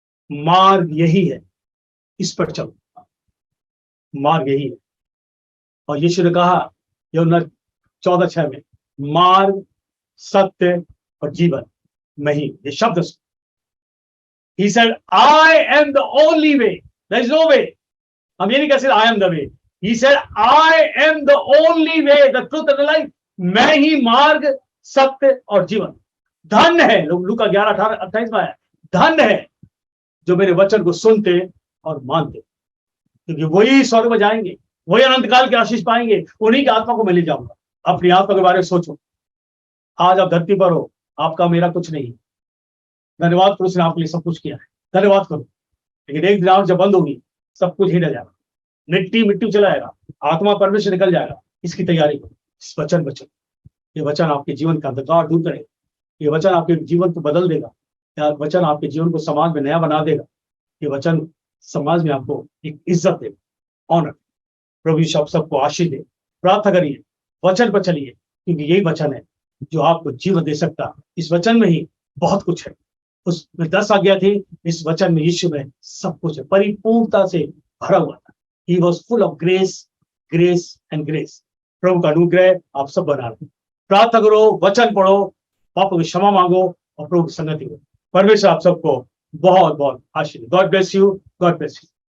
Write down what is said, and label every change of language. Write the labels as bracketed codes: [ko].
[hi] मार्ग यही है, इस पर चलो, मार्ग यही है। और यीशु ने कहा यूहन्ना 14:6 में, मार्ग सत्य और जीवन मैं ही, ये शब्द। [en] He said, I am the only way. There is no way. [hi] हम ये नहीं कह सकते [en] I am the way. He said, I am the only way, the truth and the life. [hi] मैं ही मार्ग, सत्य और जीवन। धन है, लूका 11:28 में आया, धन है जो मेरे वचन को सुनते और मानते, क्योंकि वही स्वर्ग में जाएंगे, वही अनंत काल की आशीष पाएंगे, उन्हीं की आत्मा को मैं ले जाऊंगा। अपनी आत्मा के बारे में सोचो। आज आप धरती पर हो, आपका मेरा कुछ नहीं। धन्यवाद करो, उसने आपके लिए सब कुछ किया है, धन्यवाद करो। लेकिन एक दिन आंख जब बंद होगी, सब कुछ हिल जाएगा, मिट्टी चला जाएगा, आत्मा परमेश्वर निकल जाएगा। इसकी तैयारी करो, इस वचन बचो। ये वचन आपके जीवन का अंधकार दूर करेगा। ये वचन आपके जीवन को बदल देगा। यह वचन आपके जीवन को समाज में नया बना देगा। ये वचन समाज में आपको एक इज्जत देगा, ऑनर। प्रभु यीशु सबको आशीष दे। प्रार्थना करिए, वचन पर चलिए, क्योंकि यही वचन है जो आपको जीवन दे सकता है। इस वचन में ही बहुत कुछ है। उसमें 10 आज्ञा थी, इस वचन में यीशु में सब कुछ है, परिपूर्णता से भरा हुआ था। [en] He was full of grace, grace and grace. [hi] प्रभु का अनुग्रह आप सब बना रहे। प्रार्थना करो, वचन पढ़ो, पापों की क्षमा मांगो और प्रभु की संगति करो। परमेश्वर आप सबको बहुत बहुत आशीर्वाद। [en] God bless you, God bless you.